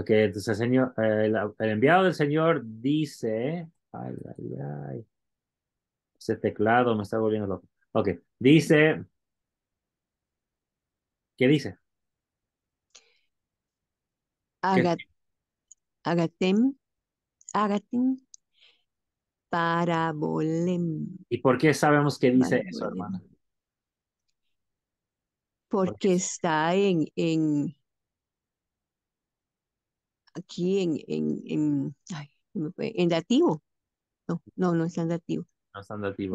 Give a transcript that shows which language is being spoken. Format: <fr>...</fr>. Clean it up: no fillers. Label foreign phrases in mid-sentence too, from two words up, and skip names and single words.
<es>Ok, entonces el enviado del Señor dice, ay, ay, ay, ese teclado me está volviendo loco. Ok, dice, ¿qué dice? ¿Qué- Agat,</es> <el>ἀγαθήν, ἀγαθήν, παραβολήν,</el> <es>¿Y por qué sabemos que dice eso,</es> <el>parabolem.</el> <es>hermana? Porque Porque está aquí ay, se me fue, en dativo. No está en dativo. no está en dativo.</es>